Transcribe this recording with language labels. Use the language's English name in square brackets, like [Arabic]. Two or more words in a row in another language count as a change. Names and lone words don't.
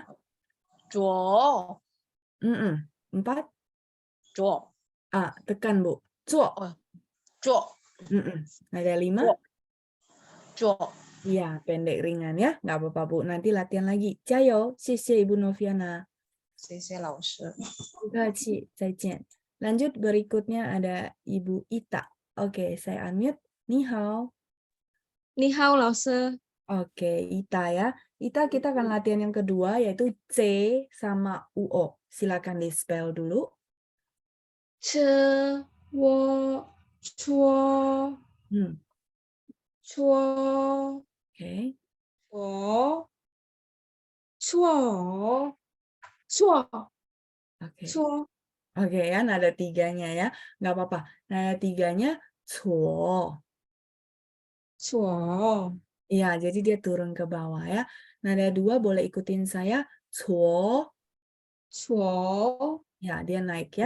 [Chinese] 捉 [Indonesian] Empat. [Chinese] 捉 [Indonesian] Tekan, Bu. Zuo. [Chinese] 捉 [Indonesian] Nada lima. [Chinese] 捉。 [Indonesian] Iya, pendek ringan ya. Nggak apa-apa, Bu. Nanti latihan lagi. Jayo. Xie Ibu Noviana. [Chinese] 谢谢老师。 [Indonesian] Terima kasih. Lanjut berikutnya ada Ibu Ita. Oke, saya unmute. [Chinese] 你好. 你好，老师。 [Indonesian] Oke, Ita ya. Ita kita akan latihan yang kedua yaitu C sama UO. Silakan di-spell dulu. [Chinese] 吃我搓 Hmm, 搓 [Indonesian] Oke. [Chinese] 我搓搓 [Indonesian] Oke. [Chinese] 搓 [Indonesian] Oke ya, nada tiganya ya. Nggak apa-apa. Nada tiganya cuo. [Chinese] 搓 [Indonesian] Iya, jadi dia turun ke bawah ya. Nada dua boleh ikutin saya. [Chinese] Cuo. 搓 [Indonesian] Ya, dia naik ya.